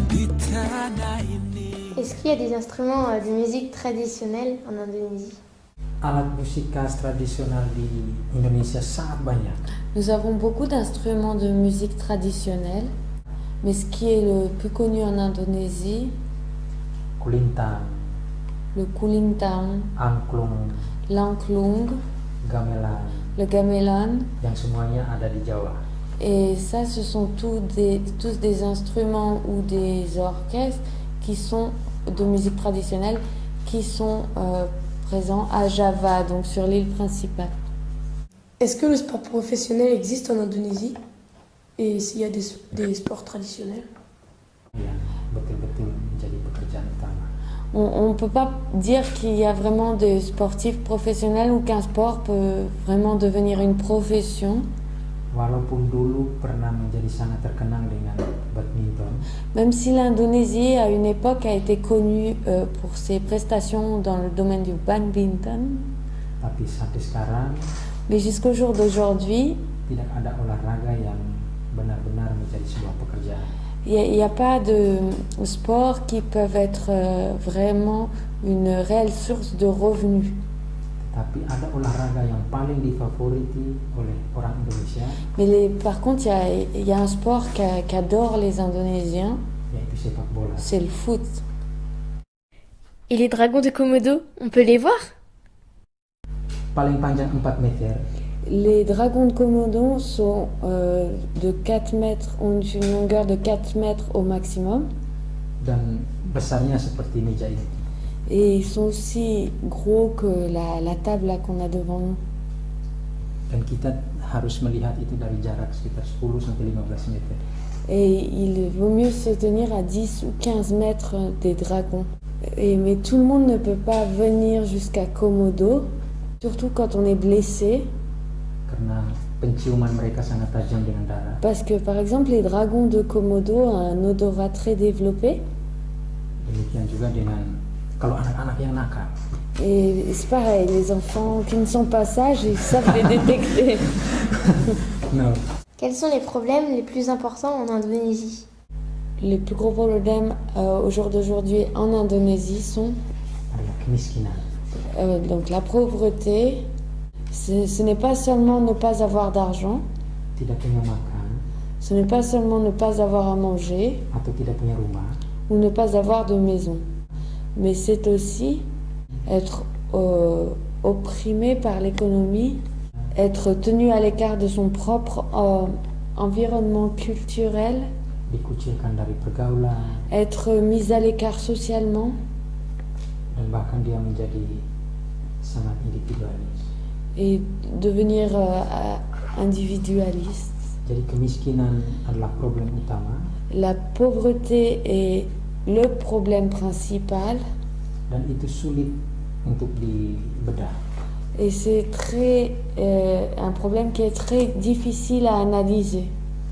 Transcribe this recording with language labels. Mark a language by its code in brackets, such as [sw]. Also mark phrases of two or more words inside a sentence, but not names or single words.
[fr] Est-ce qu'il y a des instruments de musique traditionnels en Indonésie? [id] alat musik khas tradisional di Indonesia sangat banyak. [fr] Nous avons beaucoup d'instruments de musique traditionnelle, mais ce qui est le plus connu en Indonésie, [id] Kulintang, [fr] le kulintang, [id] angklung, [fr] l'angklung, [id] gamelan, [fr] le gamelan, [id] yang semuanya ada di Jawa. [fr] et ça ce sont tous des instruments ou des orchestres qui sont de musique traditionnelle qui sont présents à Java, donc sur l'île principale. Est-ce que le sport professionnel existe en Indonésie? Et s'il y a des sports traditionnels? [id] Yang betul-betul menjadi pekerjaan utama. [fr] On ne peut pas dire qu'il y a vraiment des sportifs professionnels ou qu'un sport peut vraiment devenir une profession. [id] Walaupun dulu pernah menjadi sangat terkenal dengan badminton, [fr] Même si l'Indonésie à une époque a été connue pour ses prestations dans le domaine du badminton, [id] tapi sampai sekarang [fr] mais jusqu'au jour d'aujourd'hui, [id] tidak ada olahraga yang benar-benar menjadi sebuah pekerjaan. [fr] il n'y a pas de sports qui peuvent être vraiment une réelle source de revenus. [id] Tapi ada olahraga yang paling difavoriti oleh orang Indonesia, [fr] Mais par contre, il y a un sport qu'adorent les Indonésiens, [id] yaitu sepak bola. [fr] c'est le foot. Et les dragons de Komodo, on peut les voir? [id] Paling panjang 4 meter, [fr] Les dragons de Komodo sont de 4 mètres, ont une longueur de 4 mètres au maximum. [id] dan besarnya seperti meja ini. [fr] Et ils sont aussi gros que la table là qu'on a devant nous. [id] Dan kita harus melihat itu dari jarak sekitar 10-15 meter. [fr] Et il vaut mieux se tenir à 10 ou 15 mètres des dragons. Mais tout le monde ne peut pas venir jusqu'à Komodo, surtout quand on est blessé. [id] Karena penciuman mereka sangat tajam dengan darah. [fr] Parce que par exemple, les dragons de Komodo ont un odorat très développé. [id] Demikian juga dengan kalau anak-anak yang nakal. [fr] Et c'est pareil, les enfants qui ne sont pas sages, ils savent les détecter. No. Quels sont les problèmes les plus importants en Indonésie? Les plus gros problèmes au jour d'aujourd'hui en Indonésie sont [id] Adalah kemiskinan, [fr] donc la pauvreté. Ce n'est pas seulement ne pas avoir d'argent, [id] tidak punya makan, [fr] ce n'est pas seulement ne pas avoir à manger [id] atau tidak punya rumah, [fr] ou ne pas avoir de maison, mais c'est aussi être opprimé par l'économie, être tenu à l'écart de son propre environnement culturel, [id] dikucilkan dari pergaulan, [fr] être mis à l'écart socialement [id] dan bahkan dia menjadi sangat individualis. [fr] et devenir individualiste. [id] Jadi kemiskinan adalah problem utama [fr] La pauvreté est le problème principal [id] dan itu sulit untuk dibedah. [fr] et c'est un problème qui est très difficile à analyser.